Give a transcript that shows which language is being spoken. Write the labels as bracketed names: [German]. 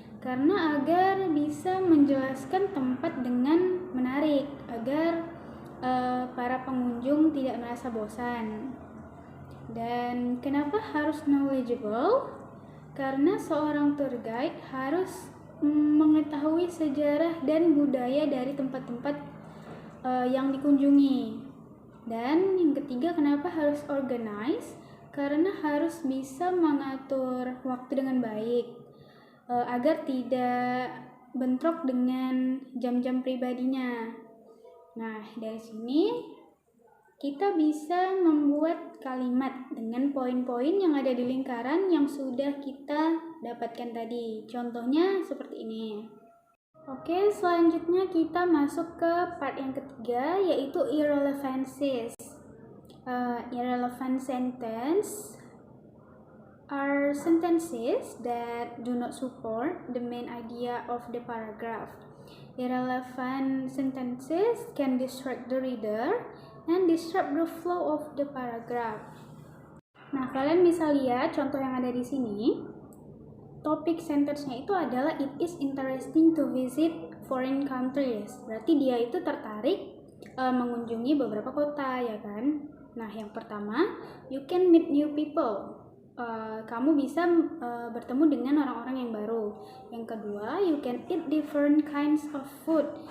[Indonesian] Karena agar bisa menjelaskan tempat dengan menarik, agar para pengunjung tidak merasa bosan. Dan kenapa harus knowledgeable? Karena seorang tour guide harus mengetahui sejarah dan budaya dari tempat-tempat yang dikunjungi. Dan yang ketiga, kenapa harus organize? Karena harus bisa mengatur waktu dengan baik agar tidak bentrok dengan jam-jam pribadinya. Nah, dari sini kita bisa membuat kalimat dengan poin-poin yang ada di lingkaran yang sudah kita dapatkan tadi. Contohnya seperti ini. Oke, selanjutnya kita masuk ke part yang ketiga, yaitu irrelevancies. [English] Irrelevant sentence are sentences that do not support the main idea of the paragraph. Irrelevant sentences can distract the reader and disrupt the flow of the paragraph. [Indonesian] Nah, kalian bisa lihat contoh yang ada di sini. Topik sentence-nya itu adalah [English] it is interesting to visit foreign countries. [Indonesian] Berarti dia itu tertarik mengunjungi beberapa kota, ya kan? Nah, yang pertama, [English] you can meet new people. [Indonesian] Kamu bisa bertemu dengan orang-orang yang baru. Yang kedua, [English] you can eat different kinds of food.